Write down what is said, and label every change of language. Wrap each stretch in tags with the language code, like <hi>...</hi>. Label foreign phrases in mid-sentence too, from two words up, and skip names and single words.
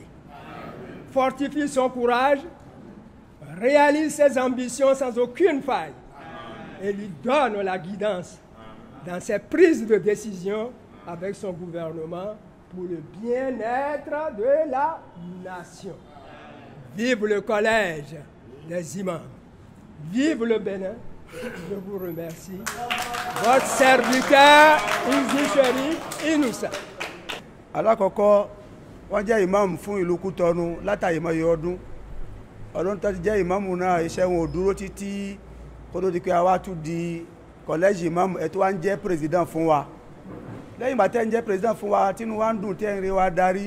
<fr>Fortifie son courage, réalise ses ambitions sans aucune faille et lui donne la guidance dans ses prises de décision avec son gouvernement pour le bien-être de la nation. Vive le collège des imams, vive le Bénin. Je vous remercie. Votre serviteur, Izi Chérif Inoussa.</fr> <yo>Alákọ̀ọ́kọ́, wọ́n jẹ́ imam fún ìlú Kútọ́nù látàrí mọ́ ọdún. Ọdún tó ti jẹ́ imam náà iṣẹ́ wọn ò dúró títí kó tó di pé a wá tún di kọ̀lẹ́jì imam ẹ̀ tó wá ń jẹ́ president fún wa. Lẹ́yìn ìgbà tẹ́ ń jẹ́ president fún wa, tínú wa ń dùn tẹ́ ń rí wa darí.</yo>